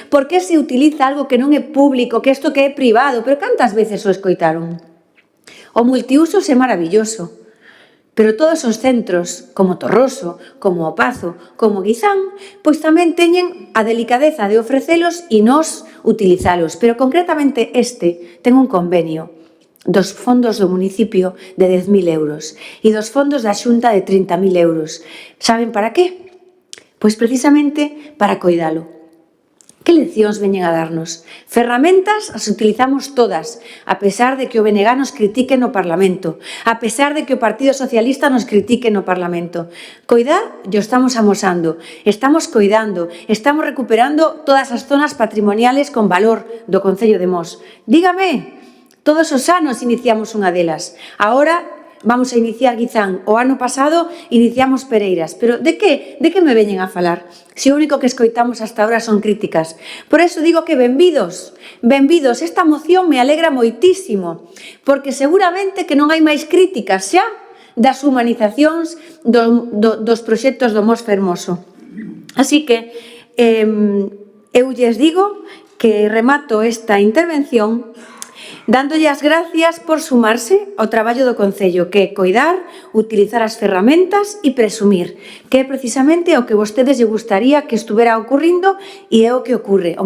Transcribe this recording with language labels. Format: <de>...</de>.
<gl>Por que se utiliza algo que non é público, que isto que é privado? Pero cantas veces o escoitaron? O multiusos é maravilloso. Pero todos os centros, como Torroso, como o Pazo, como Guizán, pois tamén teñen a delicadeza de ofrecelos e nos utilizalos. Pero concretamente este ten un convenio dos fondos do municipio de 10.000 euros e dos fondos da Xunta de 30.000 euros. Saben para qué? Pois precisamente para coidalo. Que leccións veñen a darnos? Ferramentas as utilizamos todas, a pesar de que o BNG nos critique no Parlamento, a pesar de que o Partido Socialista nos critique no Parlamento. Coidar, yo estamos amosando, estamos coidando, estamos recuperando todas as zonas patrimoniales con valor do Concello de Mos. Dígame, todos os anos iniciamos unha delas.</gl> <es>Ahora vamos a iniciar Guizán.</es> <gl>O ano pasado iniciamos Pereiras. Pero de que me veñen a falar? Se o único que escoitamos</gl> <es>hasta ahora</es> <gl>son críticas. Por eso digo que benvidos, benvidos. Esta moción me alegra moitísimo, porque seguramente que non hai máis críticas xa das humanizacións dos proxectos do Mos Fermoso. Así que eu lles digo que remato esta intervención dándolle as gracias por sumarse ao traballo do Concello, que é coidar, utilizar as ferramentas e presumir, que é precisamente o que vostedes lle gustaría que estuvera ocurrindo e é o que ocurre.</gl>